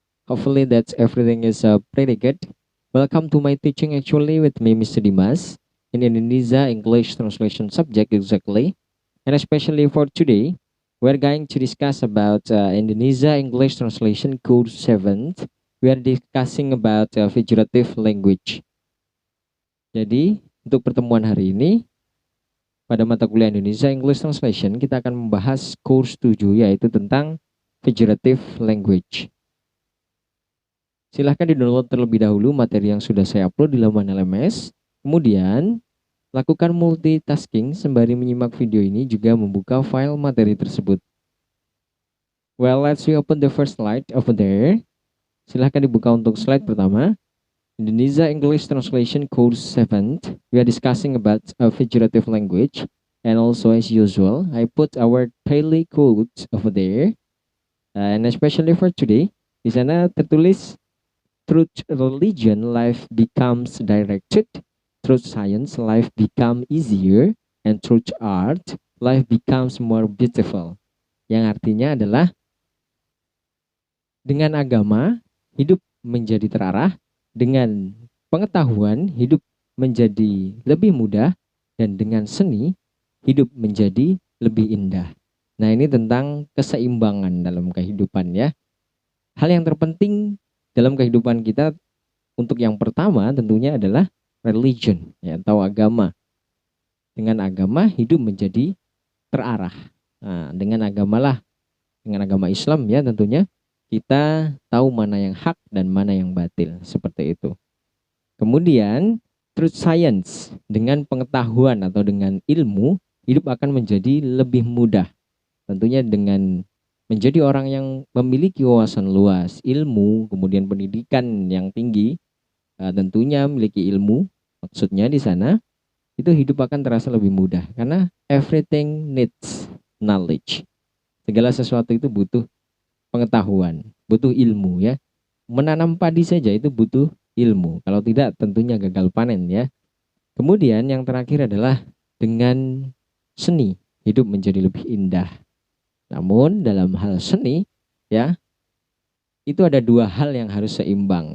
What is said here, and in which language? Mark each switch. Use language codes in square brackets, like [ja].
[en] Hopefully that everything is pretty good. Welcome to my teaching actually with me, Mr. Dimas, in Indonesia English translation subject exactly. And especially for today, we're going to discuss about Indonesia English translation course 7. We are discussing about figurative language. [id] Jadi, untuk pertemuan hari ini, pada mata kuliah Indonesia English Translation, kita akan membahas course 7, yaitu tentang figurative language. Silahkan di-download terlebih dahulu materi yang sudah saya upload di laman LMS. Kemudian, lakukan multitasking sembari menyimak video ini juga membuka file materi tersebut. [en] Well, let's open the first slide over there. [id] Silahkan dibuka untuk slide pertama. [en] Indonesia English Translation Course 7. We are discussing about a figurative language. And also as usual, I put our daily quotes over there. And especially for today, [id] di sana tertulis, [en] through religion, life becomes directed. Through science, life becomes easier. And through art, life becomes more beautiful. [id] Yang artinya adalah, dengan agama, hidup menjadi terarah. Dengan pengetahuan, hidup menjadi lebih mudah. Dan dengan seni, hidup menjadi lebih indah. Nah, ini tentang keseimbangan dalam kehidupan ya. Hal yang terpenting dalam kehidupan kita untuk yang pertama tentunya adalah religion ya, atau agama. Dengan agama hidup menjadi terarah. Nah, dengan agama Islam ya tentunya kita tahu mana yang hak dan mana yang batil, seperti itu. Kemudian [en] through science, [id] dengan pengetahuan atau dengan ilmu, hidup akan menjadi lebih mudah. Tentunya dengan menjadi orang yang memiliki wawasan luas, ilmu, kemudian pendidikan yang tinggi, tentunya memiliki ilmu, maksudnya di sana, itu hidup akan terasa lebih mudah. [en] Karena everything needs knowledge. [id] Segala sesuatu itu butuh pengetahuan, butuh ilmu ya. Menanam padi saja itu butuh ilmu. Kalau tidak tentunya gagal panen ya. Kemudian yang terakhir adalah dengan seni, hidup menjadi lebih indah. Namun dalam hal seni ya, itu ada dua hal yang harus seimbang.